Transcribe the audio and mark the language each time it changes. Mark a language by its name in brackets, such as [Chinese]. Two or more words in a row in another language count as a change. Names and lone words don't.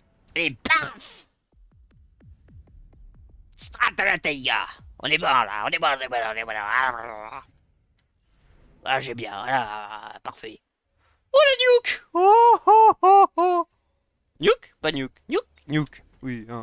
[French] Et paf! Stratalateia! On est bon là, on est bon, on est bon, on est bon. Ah, j'ai bien, ah, parfait. Oh la nuke! Oh oh oh oh! Nuke? Pas nuke. Nuke? Nuke. Oui, hein.